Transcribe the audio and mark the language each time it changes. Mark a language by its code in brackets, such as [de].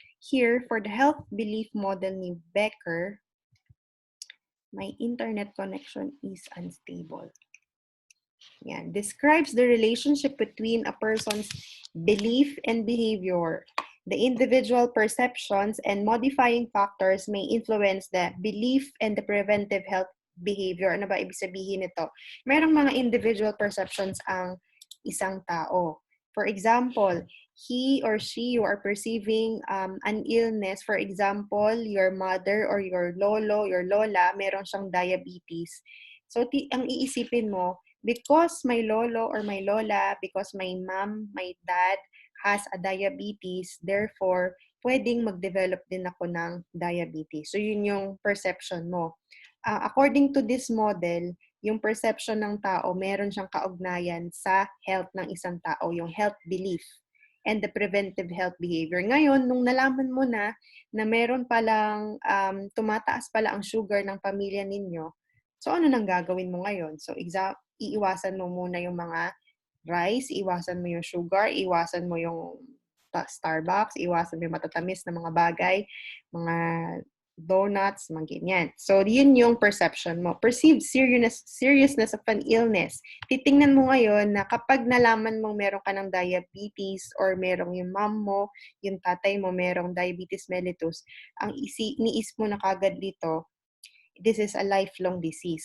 [en] Here, for the health belief model ni Becker, my internet connection is unstable. [tl] Yan. [en] Describes the relationship between a person's belief and behavior. The individual perceptions and modifying factors may influence the belief and the preventive health behavior. [tl] Ano ba ibig sabihin nito? Merong mga individual perceptions ang isang tao. [en] For example, he or she, you are perceiving an illness. For example, your mother or your lolo, your lola, meron siyang diabetes. So, [tl] ang iisipin mo, [en] because my lolo or my lola, because my mom, my dad has a diabetes, therefore, [tl] pwedeng mag-develop din ako ng [en] diabetes. [tl] So, yun yung perception mo. [en] According to this model, [tl] yung perception ng tao, meron siyang kaugnayan sa health ng isang tao, yung [en] health belief and the preventive health behavior. [tl] Ngayon, nung nalaman mo na meron palang tumataas pala ang sugar ng pamilya ninyo, so ano nang gagawin mo ngayon? So, iiwasan mo muna yung mga rice, iwasan mo yung sugar, iwasan mo yung Starbucks, iwasan mo yung matatamis na mga bagay, mga donuts, mga ganyan. So, yun yung perception mo. [en] Perceived seriousness of an illness. [tl] Titingnan mo ngayon na kapag nalaman mong meron ka ng diabetes or merong yung mom mo, yung tatay mo merong diabetes mellitus, ang iniisip mo na kagad dito, [en] this is a lifelong disease.